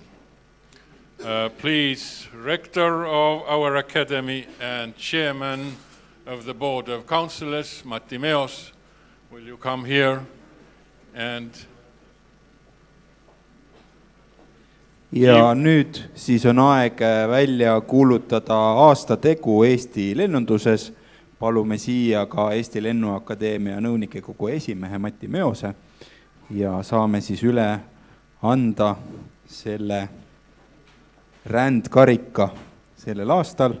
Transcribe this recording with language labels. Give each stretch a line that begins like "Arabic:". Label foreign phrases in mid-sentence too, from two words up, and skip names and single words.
English: Please, Rector of our Academy and Chairman of the Board of Councillors, Matti Meos, will you come here and
Estonian: ja nüüd siis on aeg välja kuulutada aastategu Eesti lennunduses. Palume siia ka Eesti Lennuakadeemia nõunikekogu esimehe Matti Meose ja saame siis üle anda selle rändkarika sellel aastal.